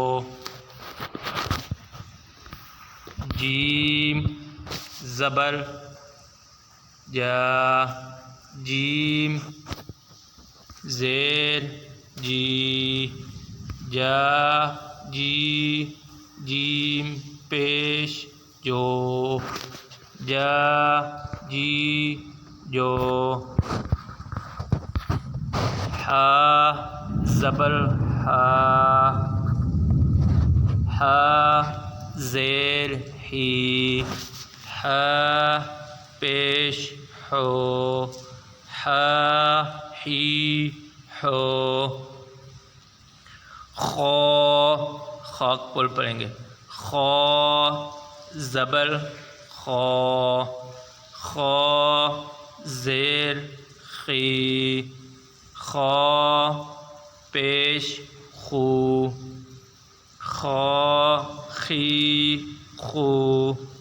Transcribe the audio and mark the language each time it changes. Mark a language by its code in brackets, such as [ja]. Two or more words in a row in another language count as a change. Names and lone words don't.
[ur] جیم زبر جا، جیم زیر جی، جا جی، جیم پیش جو، جا جی جو۔ ہا زبر ہا، ہا زیر ہی، ہا پیش ہو، ہا ہی ہو۔ خو خاک پر پڑھیں گے۔ خو زبر خو، خو زیر خی، خو پیش خو، خو خی خو۔